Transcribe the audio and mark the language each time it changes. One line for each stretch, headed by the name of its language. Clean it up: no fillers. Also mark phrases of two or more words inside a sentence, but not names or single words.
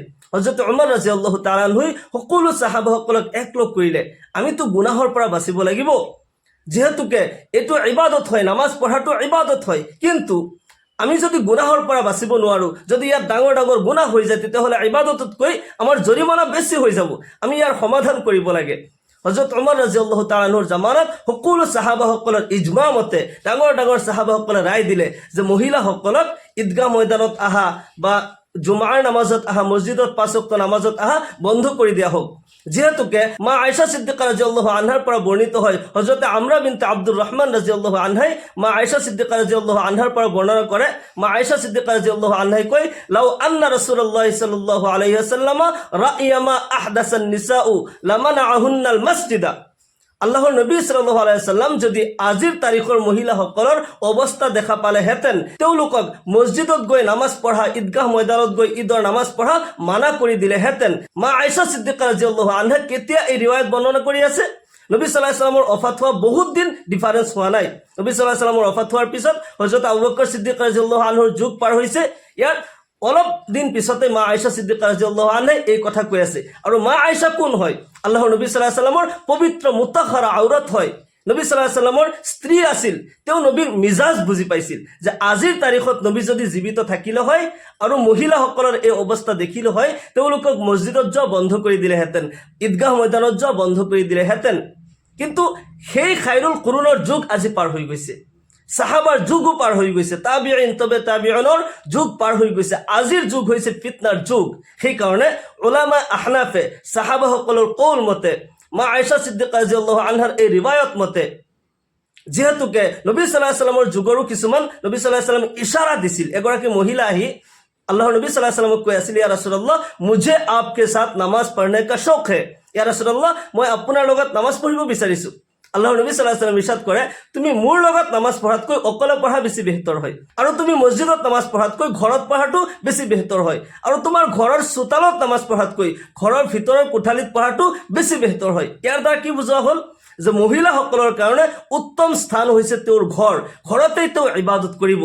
Assamese: হযরত উমৰ
Arabic: رضي الله تعالى عنه
Assamese: সকলো সাহাবাসকলক একলগ কৰিলে, আমিতো গুনাহৰ পৰা বাচিব লাগিব, যিহেতুকে এইটো ইবাদত হয়, নামাজ পঢ়াটো ইবাদত হয়, কিন্তু আমি যদি গুনাহৰ পৰা বাচিব নোৱাৰোঁ, যদি ইয়াত ডাঙৰ ডাঙৰ গুনাহ হৈ যায়, তেতিয়াহ'লে ইবাদততকৈ আমাৰ জৰিমনা বেছি হৈ যাব, আমি ইয়াৰ সমাধান কৰিব লাগে। হযরত উমৰ
Arabic: رضي الله تعالى عنه
Assamese: জামানাত সকলো সাহাবাসকলৰ ইজমা মতে ডাঙৰ ডাঙৰ সাহাবাসকলে ৰায় দিলে যে মহিলাসকলক ঈদগাহ ময়দানত আহা বা জুমাৰ নামাজত আহা, মছজিদত 5 ওয়াক্ত নামাজত আহা বন্ধ কৰি দিয়া হোক। যেহেতুকে মা আয়েশা সিদ্দিকা
Arabic: رضي الله عنها
Assamese: পৰা বর্ণিত হয়, হযরত আমরা বিনতে আব্দুর রহমান
Arabic: رضي الله عنها
Assamese: মা আয়েশা সিদ্দিকা
Arabic: رضي الله عنها
Assamese: পৰা বর্ণনা করে, মা আয়েশা সিদ্দিকা
Arabic: رضي الله عنها
Assamese: কয়,
Arabic: لو أن رسول الله صلى الله عليه وسلم رأى ما أحدث النساء لمنعهن المسجد.
Assamese: আল্লাহর নবী
Arabic: صلى الله عليه وسلم
Assamese: যদি আজিৰ তাৰিখৰ মহিলাসকলৰ অৱস্থা দেখা পালেহেঁতেন, তেওঁলোকক মছজিদত গৈ নামাজ পঢ়া, ঈদগাহ ময়দানত গৈ ঈদৰ নামাজ পঢ়া মানা কৰি দিলেহেঁতেন। মা আয়েশা সিদ্দিকা
Arabic: رضي الله عنها
Assamese: কেতিয়া এই ৰিৱায়াত বৰ্ণনা কৰি আছে? নবী
Arabic: صلى الله عليه وسلم
Assamese: অফাত হোৱা বহুত দিন ডিফাৰেন্স হোৱা নাই। নবী
Arabic: صلى الله عليه وسلم
Assamese: অফাত হোৱাৰ পিছত হযরত আবু বকৰ সিদ্দিক
Arabic: رضي الله عنه
Assamese: যুগ পাৰ হৈছে, ইয়াৰ অলপ দিন পিছতে মা আয়েশা সিদ্দিকা
Arabic: رضي الله عنها
Assamese: এই কথা কৈ আছে। আৰু মা আয়েশা কোন হয়? আল্লাহৰ নবী
Arabic: صلى الله عليه وسلم
Assamese: পবিত্ৰ মুতাহহাৰা আউৰাত হয়। নবী
Arabic: صلى الله عليه وسلم
Assamese: স্ত্ৰী আছিল, তেওঁ নবীৰ মিজাজ বুজি পাইছিল যে আজিৰ তাৰিখত নবী যদি জীৱিত থাকিলে হয় আৰু মহিলাসকলৰ এই অৱস্থা দেখিলে হয়, তেওঁলোকক মছজিদত যোৱা বন্ধ কৰি দিলেহেঁতেন, ঈদগাহ ময়দানত যোৱা বন্ধ কৰি দিলেহেঁতেন। কিন্তু সেই
Arabic: خير القرون
Assamese: যুগ আজি পাৰ হৈ গৈছে, সাহাবাৰ যুগও পাৰ হৈ গৈছে,
Arabic: تابعين تبع تابعين
Assamese: যুগ পাৰ হৈ গৈছে, আজিৰ যুগ হৈছে ফিতনাৰ যুগ। সেইকাৰণে
Arabic: علماء أحناف
Assamese: সাহাবাসকলৰ কৌল মতে, মা আয়েশা সিদ্দিকা
Arabic: رضي الله عنها
Assamese: এই ৰিৱায়াত মতে, যেহেতুকে নবী
Arabic: صلى الله عليه وسلم
Assamese: যুগৰো কিছুমান নবী
Arabic: صلى الله عليه وسلم
Assamese: ইশাৰা দিছিল। এগৰাকী মহিলা আহি আল্লাহৰ নবী
Arabic: صلى الله عليه وسلم
Assamese: কৈ আছিল,
Arabic: يا رسول الله
Urdu: مجھے آپ کے ساتھ نماز پڑھنے کا شوق ہے,
Arabic: يا رسول الله
Assamese: মই আপোনাৰ লগত নামাজ পঢ়িব বিচাৰিছোঁ। আল্লাহৰ নবী
Arabic: صلى الله عليه وسلم
Assamese: ইৰশাদ কৰে, তুমি মোৰ লগত নামাজ পঢ়াতকৈ অকলে পঢ়া বেছি বেহতৰ হয়, আৰু তুমি মছজিদত নামাজ পঢ়াতকৈ ঘৰত পঢ়াটো বেছি বেহতৰ হয়, আৰু তোমাৰ ঘৰৰ চোতালত নামাজ পঢ়াতকৈ ঘৰৰ ভিতৰৰ কোঠালিত পঢ়াটো বেছি বেহতৰ হয়। ইয়াৰ দ্বাৰা কি বুজোৱা হ'ল যে মহিলাসকলৰ কাৰণে উত্তম স্থান হৈছে তেওঁৰ ঘৰ, ঘৰতেই তেওঁ ইবাদত কৰিব।